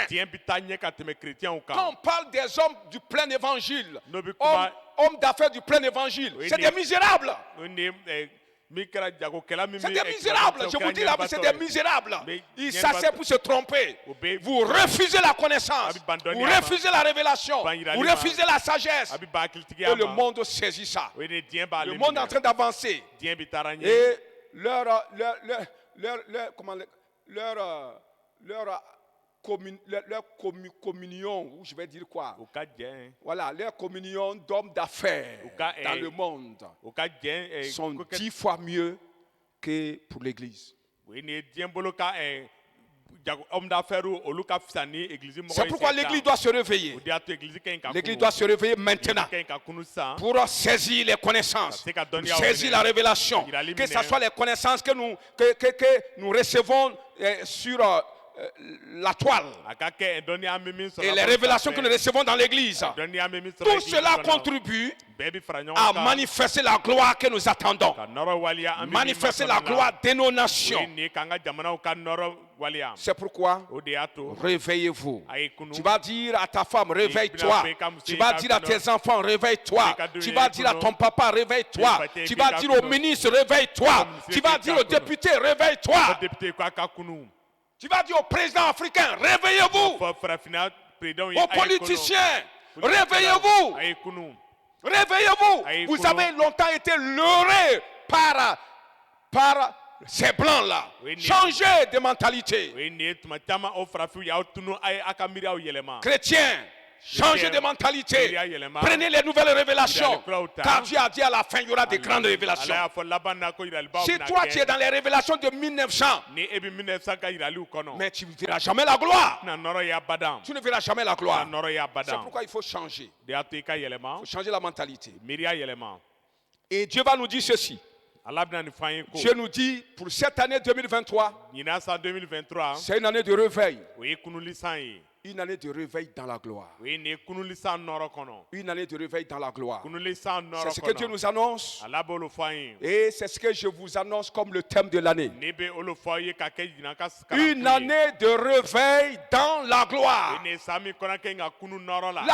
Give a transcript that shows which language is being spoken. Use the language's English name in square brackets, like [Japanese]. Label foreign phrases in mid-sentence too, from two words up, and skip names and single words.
[Bambara] diɲɛ bɛ taa ɲɛ ka tɛmɛ kerecɛnw [French] Quand [Bambara] kan [French] on parle des hommes du plein évangile, [Bambara] n'o bɛ [French] hommes, [Bambara] kuma [French] hommes d'affaires du plein évangile, Oui, c'est mais- des misérables. [Bambara] o ni min kɛra jagokɛla min [French] C'est [Bambara] bɛ [French] des misérables. Je vous dis là, c'est des misérables. Mais- Ils mais- s'assoient pour se tromper. Mais- Vous refusez la connaissance. [Bambara] Abi bandoni [French] Vous [Bambara] ama. [French] refusez la révélation. [Bambara] Ban yirali [French] Vous [Bambara] ma. [French] refusez la sagesse. [Bambara] a bɛ ba [French] Et [Bambara] hakilitigiya [French] le [Bambara] ma [French] monde saisit ça. [Bambara] o ye nin diɲɛ b'ale [French] Le monde est en train [Bambara] minɛ [French] d'avancer. [Bambara] diɲɛ bɛ taara ɲɛ [French] Et leur communion, ou je vais dire quoi? [Bambara] o ka jɛn [French] Voilà, leur communion d'hommes d'affaires [Bambara] Ou ka, [French] dans le monde [Bambara] o ka jɛn [French] sont [Bambara] ko kɛ- [French] 10 fois mieux que pour l'Église. [Bambara] o ye nin ye diɲɛ bolo ka [French] homme d'affaires [Bambara] olu ka fisa ni église mɔgɔ [French] C'est [Bambara] ye [French] pourquoi [Bambara] sen [French] l'Église [Bambara] tan. [French] doit se réveiller. [Bambara] o de y'a to église ka ɲi ka [French] L'Église [Bambara] kunu [French] doit se réveiller maintenant [Bambara] église ka ɲi ka kunu sisan [French] pour saisir les connaissances, [Bambara] Ka se ka [French] pour [Bambara] dɔnniyaw [French] saisir [Bambara] minɛ. [French] la révélation. [Bambara] Yirali [French] Que ce [Bambara] minɛ. [French] soit les connaissances que nous recevons sur la toile [Bambara] a ka kɛ dɔnniya min min sɔrɔ [French] et les révélations que nous recevons dans l'Église. [Bambara] dɔnniya min min sɔrɔ [French] Tout [Bambara] église [French] cela [Bambara] kɔnɔ. [French] contribue [Bambara] bɛɛ bɛ fara ɲɔgɔn [French] à [Bambara] kan [French] manifester la gloire que nous attendons. [Bambara] ka nɔrɔ waliya an bɛ min [French] Manifester la [Bambara] makɔnɔ [French] gloire de nos [Bambara] o ye [French] nations. [Bambara] nin ye k'an ka jamanaw ka nɔrɔ waliya [French] C'est pourquoi [Bambara] o de y'a to [French] réveillez-vous. [Bambara] a ye kunu [French] Tu vas dire à ta femme, réveille-toi. Tu vas dire à tes enfants, réveille-toi. Tu vas dire à ton papa, réveille-toi. Tu vas dire au ministre, réveille-toi. Tu vas dire au député, réveille-toi. [Bambara] o député ko a ka kunu [French] Tu vas dire au président africain, réveillez-vous. [Bambara] fɔ farafinna présidents ye [French] Aux [Bambara] a ye kunu. [French] politiciens, réveillez-vous. [Bambara] a ye kunu [French] Réveillez-vous. Aïe, Vous [Bambara] Kounou. [French] avez longtemps été leurrés par ces blancs-là. [Bambara] Oui, ni- [French] Changez de mentalité. [Bambara] o ye nin ye tuma caman o farafinw y'aw tunu a ye a ka miiriyaw yɛlɛma [French] Chrétiens, changez de mentalité. Prenez les nouvelles révélations. Car Dieu a dit à la fin, il y aura de grandes [Bambara] ala [French] révélations. [Bambara] y'a fɔ laban na ko yiralibaw [French] Si [Bambara] bɛna [French] toi tu es [Bambara] kɛ [French] dans les révélations de 1900, [Bambara] ni e bɛ 1900 ka yiraliw kɔnɔ [French] mais tu ne verras jamais la gloire. [Bambara] tɛna nɔrɔ ye abadan [French] Tu ne verras jamais la [Bambara] tɛna [French] gloire. [Bambara] nɔrɔ ye [French] C'est [Bambara] abadan [French] pourquoi il faut changer. [Bambara] de y'a to i ka yɛlɛma [French] Il faut changer la mentalité. [Bambara] miiriya yɛlɛma [French] Et Dieu va nous dire ceci. [Bambara] ala bɛna nin fɔ an ye ko [French] Dieu nous dit, pour cette année 2023, [Bambara] ɲinan san 2023 [French] c'est une année de réveil. [Bambara] o ye kunuli san ye [French] Une année de réveil dans la gloire. [Bambara] o ye nin ye kunuli san nɔrɔ kɔnɔ [French] Une année de réveil dans la gloire. [Bambara] kunuli san [French] C'est [Bambara] nɔrɔ [French] ce que Dieu [Bambara] kɔnɔ [French] nous annonce. [Bambara] ala b'olu fɔ an ye [French] Et c'est ce que je vous annonce comme le thème de l'année. [Bambara] ne bɛ olu fɔ aw ye ka kɛ ɲinan ka [French] Une année de réveil dans la gloire. [Bambara] ni san min kɔnɔ kɛ ka kunu nɔrɔ la